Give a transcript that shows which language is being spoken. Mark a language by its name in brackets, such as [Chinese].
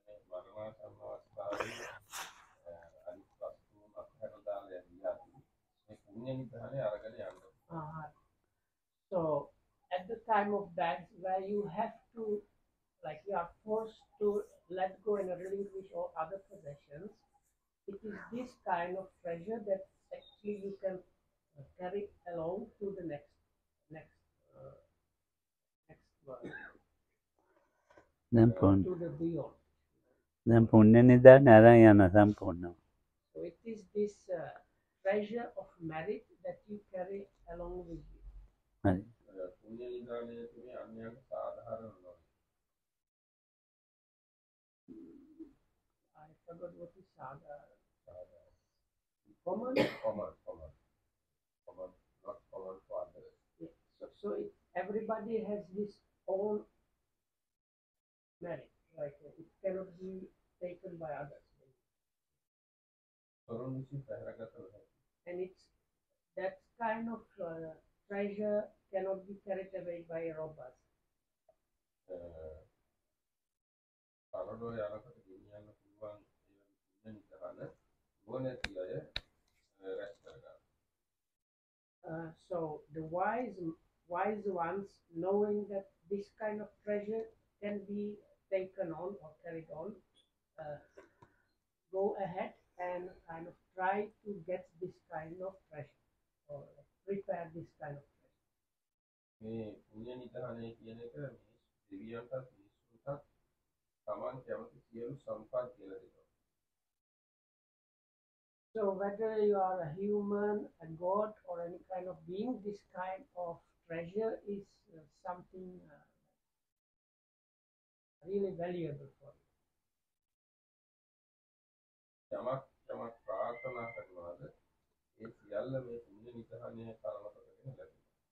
[Sinhala] මරණාසන්න අවස්ථාවේ අනිත් වස්තුන් අත්හැර දාලා යද්දී මේ පුණ්‍ය නිධානය අරගෙන යන්න. [English] So at the time of death, where you have to, like you are forced to let go and relinquish all other possessions, it is this kind of treasure that actually you can carry along to the next world, [Sinhala] දැන් පුණ්‍ය [English] to the beyond. [Sinhala] දැන් පුණ්‍ය නිදානේ අරන් යන සම්පූර්ණව. [English] So it is this treasure of merit that you carry along with you. [Sinhala] හරි. පුණ්‍ය නිධානය තුනේ අන්‍යයන්ට සාධාරණ නොවේ. [English] I forgot what is saga. Common. Common, not common for others. Yeah. So everybody has his own merit. Like it cannot be taken by others. [Sinhala] තරුණ විසින් පැහැරගත නොහැකි. [English] And that kind of treasure cannot be carried away by robbers. [Sinhala] පරලෝ යනකොට ගෙනියන්න පුළුවන් ඒ වගේ පුණ්‍ය නිධාන නුවණැති අය රැස් කරගන්නවා. [English] So the wise ones, knowing that this kind of treasure can be taken on or carried on, go ahead and kind of try to get this kind of treasure or prepare this kind of treasure. [Sinhala] මේ පුණ්‍ය නිධානය කියන එක මේ දෙවියන්ටත් මිනිස්සුන්ටත් තමන් කැමති සියලු සම්පත් කියලා දෙනවා. [English] So whether you are a human, a god, or any kind of being, this kind of treasure is something really valuable for you. [Sinhala] යමක් ප්‍රාර්ථනා කරනවාද ඒ සියල්ල මේ පුණ්‍ය නිධානය කරන කොටගෙන ලැබෙනවා.